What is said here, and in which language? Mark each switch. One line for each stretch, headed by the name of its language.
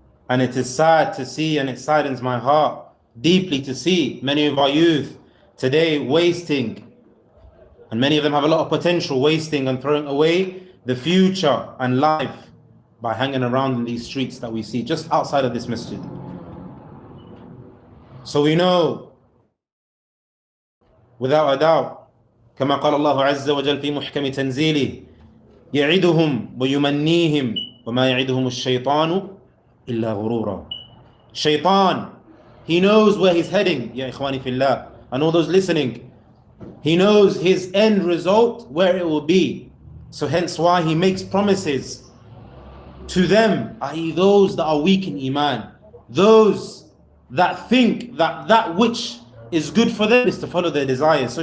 English: And it is sad to see, and it saddens my heart deeply to see many of our youth today wasting, and many of them have a lot of potential, wasting and throwing away the future and life by hanging around in these streets that we see just outside of this masjid. So we know without a doubt,
Arabic: كما قال الله عز وجل في محكم تنزيله يعدهم ويمنيهم وما يعدهم الشيطان إلا غرورا.
English: Shaytan, he knows where he's heading, ya ikhwani fillah, and all those listening, he knows his end result, where it will be. So hence why he makes promises to them, i.e. those that are weak in iman, those that think that that which is good for them is to follow their desires.